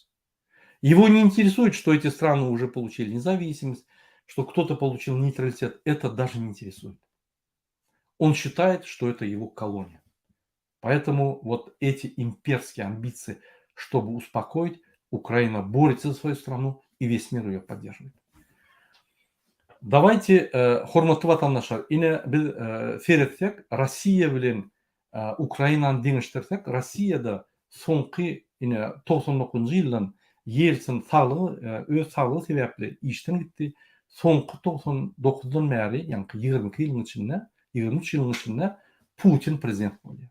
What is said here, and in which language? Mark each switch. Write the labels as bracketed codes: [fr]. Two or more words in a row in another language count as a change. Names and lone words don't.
[ru] Его не интересует, что эти страны уже получили независимость, что кто-то получил нейтралитет. Это даже не интересует. Он считает, что это его колония. Поэтому вот эти имперские амбиции, чтобы успокоить, Украина борется за свою страну, и весь мир ее поддерживает. Давайте, [tk] hormatly vatandaşlar, yine biz seyretsek, Россия bilen Ukrainany deňişdirsek, Россияда soňky yine 99-njy ýyldan Yeltsin saglygy, öz saglygy sebäpli işden gitdi. Soňky 99-dan bäri, ýani 22 ýylyň içinde, 23 ýylyň içinde Putin prezident boldy.